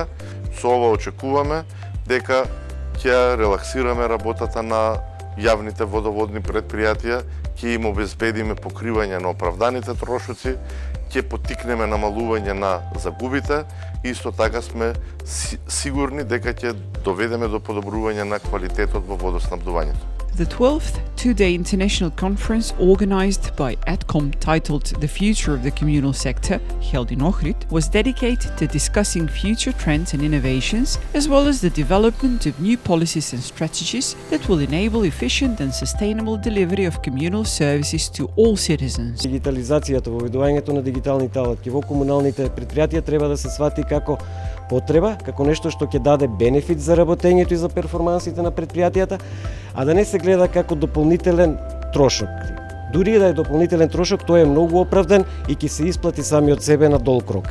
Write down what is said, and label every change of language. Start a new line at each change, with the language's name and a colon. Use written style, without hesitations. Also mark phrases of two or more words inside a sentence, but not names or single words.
Macedonian: Со ова очекуваме дека ќе релаксираме работата на јавните водоводни претпријатија, ќе им обезбедиме покривање на оправданите трошоци, ќе поттикнеме намалување на загубите и исто така сме сигурни дека ќе доведеме до подобрување на квалитетот во водоснабдувањето.
English: The 12th two-day international conference organized by ATCOM titled The Future of the Communal Sector, held in Ohrid, was dedicated to discussing future trends and innovations, as well as the development of new policies and strategies that will enable efficient and sustainable delivery of communal services to all citizens.
Macedonian: Дигитализацијата, воведувањето на дигиталните алатки во комуналните претпријатија треба да се свати како потреба, како нешто што ќе даде бенефит за работењето и за перформансите на претпријатијата, а да не се гледа како дополнителен трошок. Дури да е дополнителен трошок, тој е многу оправдан и ќе се исплати сами од себе на долг рок.